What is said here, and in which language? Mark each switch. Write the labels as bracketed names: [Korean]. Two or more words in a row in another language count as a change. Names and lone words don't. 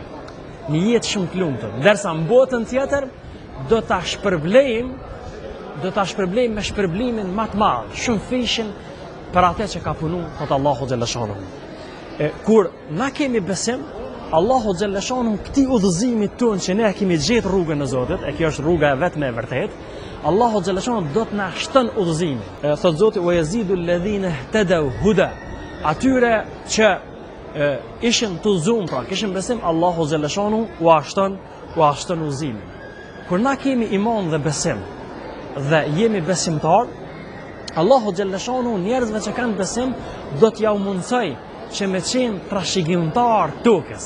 [Albanian] Një jetë shumë të lumtur, ndërsa në botën tjetër do ta shpërblejmë me shpërblimin më të madh, shumë fishin për atë që ka punu, thotë Allahu xhallashanuhu. Kur na kemi besim, Allahu xhallashanuhu këtij udhëzimit tonë që ne kemi gjetë rrugën e Zotit, e kjo është rruga e vetme e vërtet, Allahu xhallashanuhu do të na shton udhëzimin. Thotë Zoti [Arabic] ويزيد الذين اهتدوا هدى. [Albanian] Atyre që ishin të udhëzuar, pra kishin besim, Allahu xhallashanuhu u ashton udhëzimin. Kur na kemi iman dhe besim dhe jemi besimtar, Allahu xhallashanuhu njerëzve që kanë besim do t'ja u mundsoj që me qenë trashëgimtar tokës.